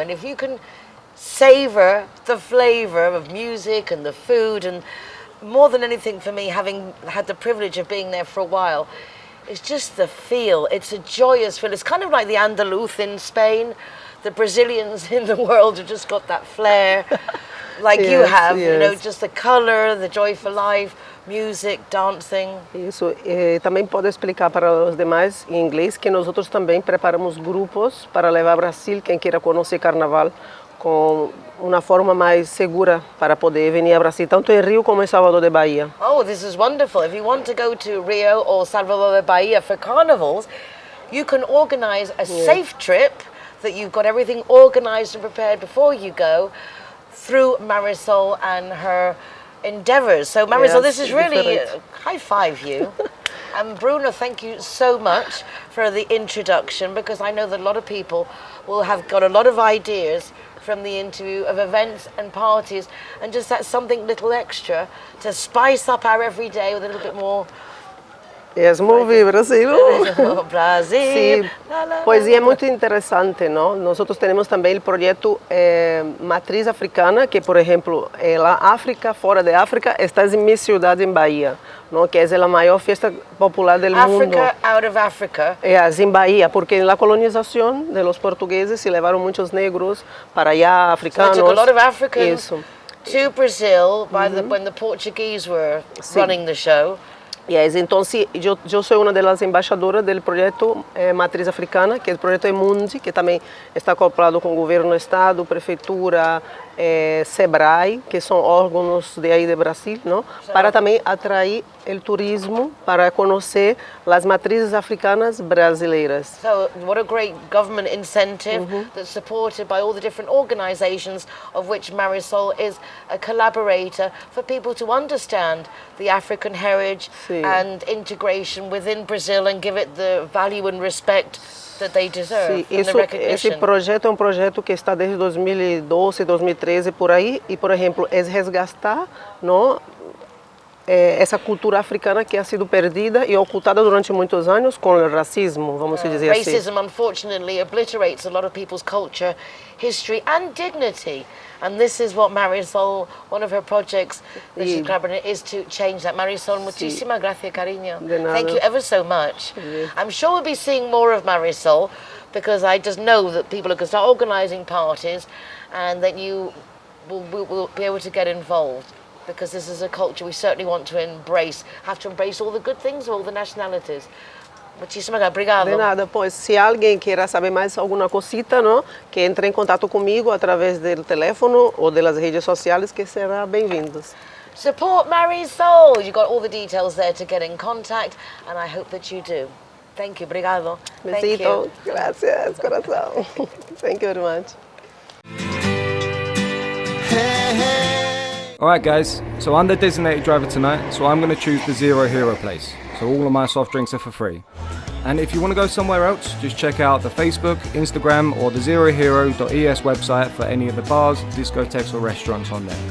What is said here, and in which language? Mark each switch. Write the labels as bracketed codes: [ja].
[en] And if you can savor the flavor of music and the food, and more than anything for me, having had the privilege of being there for a while, it's just the feel. It's a joyous feel. It's kind of like the Andaluz in Spain. The Brazilians in the world have just got that flair, like you have, you know, just the color, the joy for life, music, dancing. [pt] Isso. Também pode explicar para os demais em inglês que nós outros também preparamos grupos para levar ao Brasil quem queira conhecer carnaval com uma forma mais segura para poder vir ao Brasil, tanto em Rio como em Salvador de Bahia. [en] Oh, this is wonderful. If you want to go to Rio or Salvador de Bahia for carnivals, you can organize a safe trip, that you've got everything organized and prepared before you go, through Marisol and her endeavors. So Marisol, this is really, high five you. And Bruno, thank you so much for the introduction, because I know that a lot of people will have got a lot of ideas from the interview of events and parties, and just that something little extra to spice up our everyday with a little bit more. Yes, movie Brasil. Brasil. [es] Sí, pues y es muy interesante, ¿no? Nosotros tenemos también el proyecto Matriz Africana, que por ejemplo, la África, [pt] fora de África, [es] está en mi ciudad en Bahía, ¿no? Que es la mayor fiesta popular del mundo. [en] Africa out of Africa. [es] Es en Bahía, porque en la colonización de los portugueses se llevaron muchos negros para allá, africanos. [en] So they took a lot of Africans to Brazil when the Portuguese were running the show. [es] Yes, entonces yo soy una de las embaixadoras del proyecto Matriz Africana, que es el proyecto Emundi, que también está acoplado con el gobierno, estado, prefeitura, SEBRAE, que son órganos de ahí de Brasil, ¿no? Para también atraer el turismo, para conocer las matrices africanas brasileiras. [en] So what a great government incentive that's supported by all the different organizations, of which Marisol is a collaborator, for people to understand the African heritage and integration within Brazil and give it the value and respect that they deserve. [pt] Esse projeto é projeto que está desde 2012, 2013 por aí, e por exemplo, é resgatar, não, essa cultura africana que ha sido perdida e ocultada durante muitos anos com o racismo, vamos dizer assim. [en] Racism unfortunately obliterates a lot of people's culture, history and dignity. And this is what Marisol, one of her projects that she's collaborating, is to change that. [es] Marisol, muchísimas gracias, cariño. [en] Thank you ever so much. I'm sure we'll be seeing more of Marisol, because I just know that people are going to start organising parties, and that you will be able to get involved, because this is a culture we certainly want to embrace. Have to embrace all the good things, all the nationalities. [es] Muchísimas obrigado. [pt] De nada, pois se alguém queira saber mais alguma cosita, não, que entre em contato comigo através do telefone ou das redes sociais, que será bem-vindos. [en] Support Marisol. You got all the details there to get in contact, and I hope that you do. Thank you, obrigado. [es] Besito, gracias, coração. [en] Thank you very much. Alright guys, so I'm the designated driver tonight, so I'm going to choose the Zero Hero place. So all of my soft drinks are for free. And if you want to go somewhere else, just check out the Facebook, Instagram or the zerohero.es website for any of the bars, discotheques or restaurants on there.